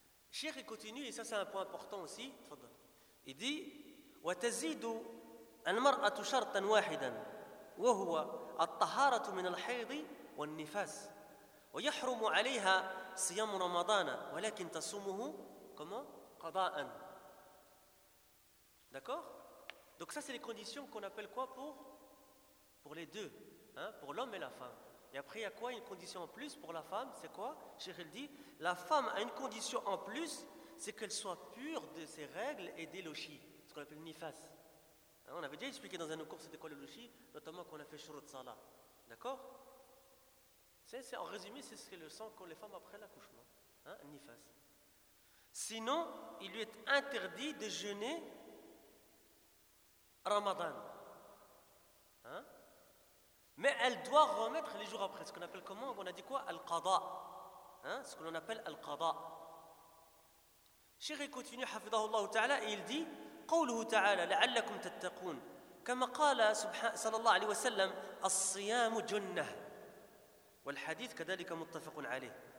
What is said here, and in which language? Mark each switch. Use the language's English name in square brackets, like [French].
[French] Cheikh, il continue, et ça c'est un point important aussi, il dit, [Arabic] « وَتَزِيدُ الْمَرْأَةُ شَرْطًا وَاحِدًا وَهُوَ الطَّهَارَةُ مِنَ الْحَيْضِ وَالنِّفَاسِ وَيَحْرُمُ عَلَيْهَا صِيَامُ رَمَضَانَ وَلَكِنْ تَصُومُهُ [French] comment [Arabic] قَضَاءً. [French] D'accord. Donc ça c'est les conditions qu'on appelle quoi pour les deux, pour l'homme et la femme. Et après il y a quoi, une condition en plus pour la femme, c'est quoi? Cheikh dit la femme a une condition en plus, c'est qu'elle soit pure de ses règles et des lochis, ce qu'on appelle nifas. On avait déjà expliqué dans un cours c'était quoi le lochis, notamment qu'on a fait shurut salah. D'accord. C'est en résumé, c'est ce que le sang qu'ont les femmes après l'accouchement, nifas. Sinon, il lui est interdit de jeûner Ramadan. Mais elle doit remettre les jours après. Ce qu'on appelle comment? On a dit quoi? Al-Qada. Ce que l'on appelle Al-Qada. Cheikh continue, hafidhahullah ta'ala, et il dit, [Arabic] قَوْلُهُ تَعَالَى لَعَلَّكُمْ تَتَّقُونَ كَمَا قَالَ صلى الله عليه وسلم الصيام جنة والحديث كذلك متفق عليه.